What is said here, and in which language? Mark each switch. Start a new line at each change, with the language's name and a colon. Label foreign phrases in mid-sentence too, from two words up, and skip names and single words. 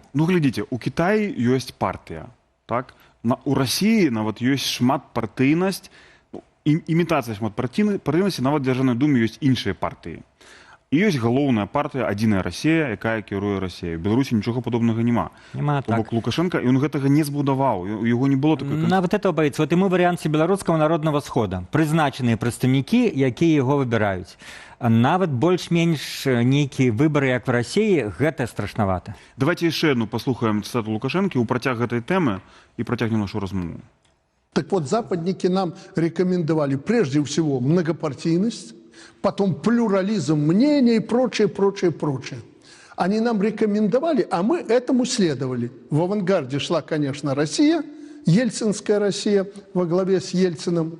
Belarusian: Глядзіце, у Кітаі ёсць партыя, так? У Расіі нават ёсць шматпартыйнасць, імітацыя шматпартыйнасці, нават для Дзяржаўнай думы ёсць іншыя партыі. І ёсць галоўная партыя «Адзіная Расія», якая кіруе Расіяй. У Беларусі нічога падобнага няма. Так. Лукашенко, ён гэтага не збудаваў, у яго не было такой...
Russian: Нават этого боится.
Belarusian: Вот і мы варыянце беларускага народнага схода. Прызначаныя прадстаўнікі, якія яго выбіраюць. Нават больш-менш нейкія выбары, як в Расіі, гэта страшнавата. Давайте яшчэ одну паслухаем цытату Лукашэнкі ў працяг гэтай тэмы і працягнем нашу размову.
Russian: Так вот, западники нам рекомендовали прежде всего многопартийность, потом плюрализм мнений и прочее. Они нам рекомендовали, а мы этому следовали. В авангарде шла, конечно, Россия, ельцинская Россия во главе с Ельциным.